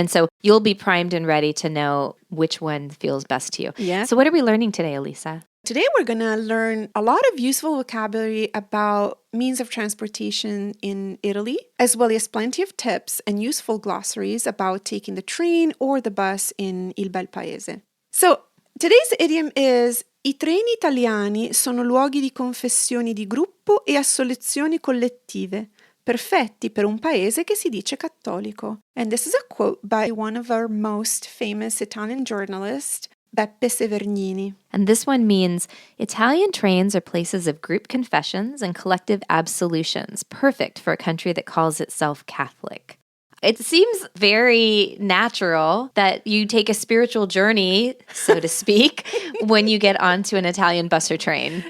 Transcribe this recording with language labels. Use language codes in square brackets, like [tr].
[en] And so you'll be primed and ready to know which one feels best to you. Yeah. So what are we learning today, Elisa? Today we're going to learn a lot of useful vocabulary about means of transportation in Italy, as well as plenty of tips and useful glossaries about taking the train or the bus in Il Bel Paese. So today's idiom is [it] I treni italiani sono luoghi di confessioni di gruppo e assoluzioni collettive, perfetti per un paese che si dice cattolico. [en] And this is a quote by one of our most famous Italian journalists, Beppe Severnini. And this one means Italian trains are places of group confessions and collective absolutions, perfect for a country that calls itself Catholic. It seems very natural that you take a spiritual journey, so to speak, when you get onto an Italian bus or train.